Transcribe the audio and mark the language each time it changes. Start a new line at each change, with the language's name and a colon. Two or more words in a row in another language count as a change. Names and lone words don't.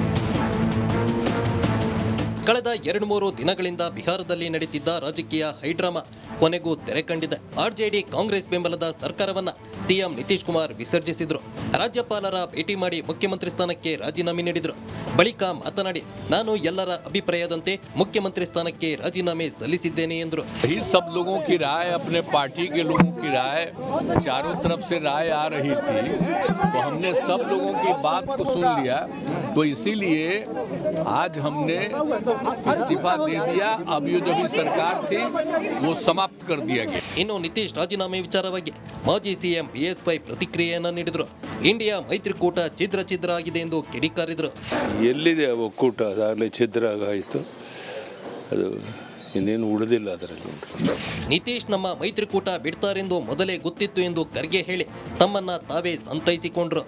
Kannada: ಕಳೆದ 2-3 ದಿನಗಳಿಂದ ಬಿಹಾರದಲ್ಲಿ ನಡೀತಿದ್ದ ರಾಜಕೀಯ ಹೈಡ್ರಾಮಾ ಕೊನೆಗೂ ತೆರೆ ಕಂಡಿದೆ. ಆರ್ಜೆಡಿ ಕಾಂಗ್ರೆಸ್ ಬೆಂಬಲದ ಸರ್ಕಾರವನ್ನ ಸಿಎಂ ನಿತೀಶ್ ಕುಮಾರ್ ವಿಸರ್ಜಿಸಿದ್ರು. ರಾಜ್ಯಪಾಲರ ಭೇಟಿ ಮಾಡಿ ಮುಖ್ಯಮಂತ್ರಿ ಸ್ಥಾನಕ್ಕೆ ರಾಜೀನಾಮೆ ನೀಡಿದ್ರು. ಬಳಿಕ ಮಾತನಾಡಿ, ನಾನು ಎಲ್ಲರ ಅಭಿಪ್ರಾಯದಂತೆ ಮುಖ್ಯಮಂತ್ರಿ ಸ್ಥಾನಕ್ಕೆ ರಾಜೀನಾಮೆ ಸಲ್ಲಿಸಿದ್ದೇನೆ ಎಂದರು.
Hindi: सब लोगों की राय, अपने पार्टी के लोगों की राय, चारों तरफ से राय आ रही थी, तो हमने सब लोगों की बात को सुन लिया, तो इसीलिए आज हमने इस्तीफा दे दिया. अब ये जो भी सरकार थी वो समाप्त कर दिया गया.
Kannada: ಇನ್ನು ನಿತೀಶ್ ರಾಜೀನಾಮೆ ವಿಚಾರವಾಗಿ ಮಾಜಿ ಸಿಎಂ ಬಿಎಸ್ವೈ ಪ್ರತಿಕ್ರಿಯೆಯನ್ನ ನೀಡಿದ್ರು. ಇಂಡಿಯಾ ಮೈತ್ರಿಕೂಟ ಛಿದ್ರ ಆಗಿದೆ ಎಂದು ಕಿಡಿಕಾರಿದ್ರು. ಎಲ್ಲಿದೆ ಒಕ್ಕೂಟ? ಅದಾಗಲೇ ಛಿದ್ರ ಆಗಾಯಿತು, ಅದು ಇನ್ನೇನು ಉಳಿದಿಲ್ಲ ಅದರಲ್ಲಿ. ನಿತೀಶ್ ನಮ್ಮ ಮೈತ್ರಿಕೂಟ ಬಿಡ್ತಾರೆಂದು ಮೊದಲೇ ಗೊತ್ತಿತ್ತು ಎಂದು ಖರ್ಗೆ ಹೇಳಿ ತಮ್ಮನ್ನ ತಾವೇ ಸಂತೈಸಿಕೊಂಡ್ರು.